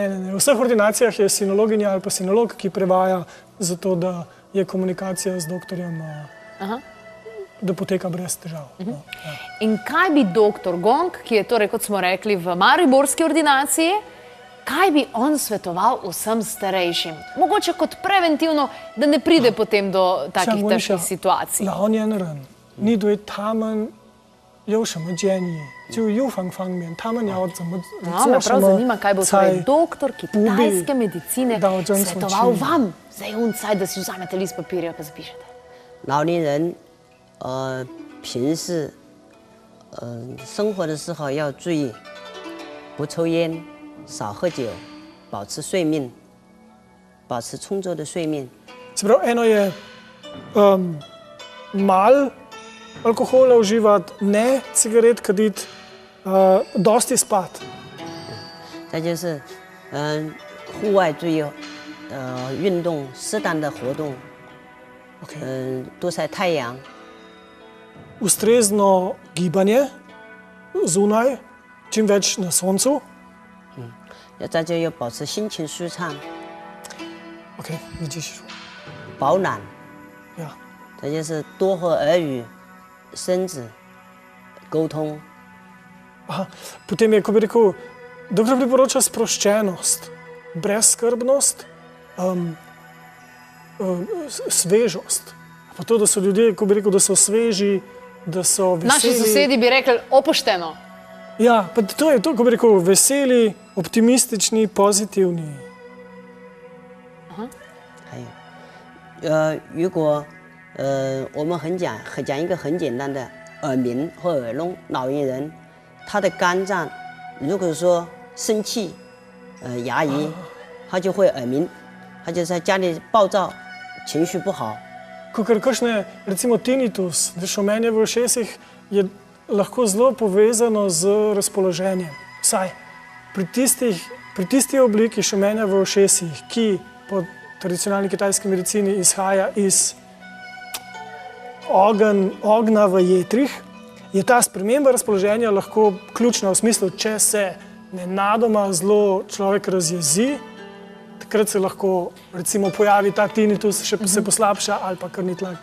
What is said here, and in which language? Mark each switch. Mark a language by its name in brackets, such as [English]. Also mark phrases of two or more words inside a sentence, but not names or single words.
[Slovenian] V vseh ordinacijah je sinologinja ali pa sinolog, ki prevaja za to, da je komunikacija z doktorjem, da poteka brez težav. No, ja. In kaj bi doktor Gong, ki je torej, kot smo rekli, v mariborski ordinaciji, kaj bi on svetoval vsem starejšim? Mogoče kot preventivno, da ne pride potem do takih težkih situacij. [Chinese] 老年人，你对他们有什么建议？就预防方面，他们要怎么 [Slovenian] Me prav zanima, kaj bo torej doktor kitajske medicine svetoval vam. Zdaj uncaj, da si vzamete list papirja pa zapišete. [Chinese] 老年人，平时，生活的时候要注意，不抽烟。少喝酒，保持睡眠，保持充足的睡眠。 [Slovenian] Se pravi, eno je malo alkohola uživati, ne cigaret kaditi, dosti spati. [Chinese] 再就是，户外注意，运动，适当的活动，多晒太阳。 [Slovenian] Ustrezno gibanje zunaj, čim več na soncu. [Chinese] 再就要保持心情舒畅。 OK， 你继续说。保暖。呀。再就是多和儿女、孙子沟通。 [Slovenian] Potem je, ko bi rekel, doktor priporoča sproščenost, brezskrbnost, svežost. Pa to, da so ljudje, ko bi rekel, da so sveži, da so veseli. Naši sosedi bi rekli opošteno. Ja, pa to je to, ko bi rekel, veseli, optimistični, pozitivni. [Chinese] 还有，如果我们讲一个很简单的耳鸣或耳聋，老年人他的肝脏如果说生气，牙龈，他就会耳鸣，他就在家里暴躁，情绪不好。 [Slovenian] Kakor kakšne, recimo tinnitus, šumenje v ušesih, je lahko zelo povezano z razpoloženjem. Vsaj pri tisti obliki šumenja v ušesih, ki po tradicionalni kitajski medicini izhaja iz ognja v jetrih, je ta sprememba razpoloženja lahko ključna v smislu, če se nenadoma zelo človek razjezi, takrat se lahko recimo pojavi ta tinnitus, še se poslabša ali pa krvni tlak.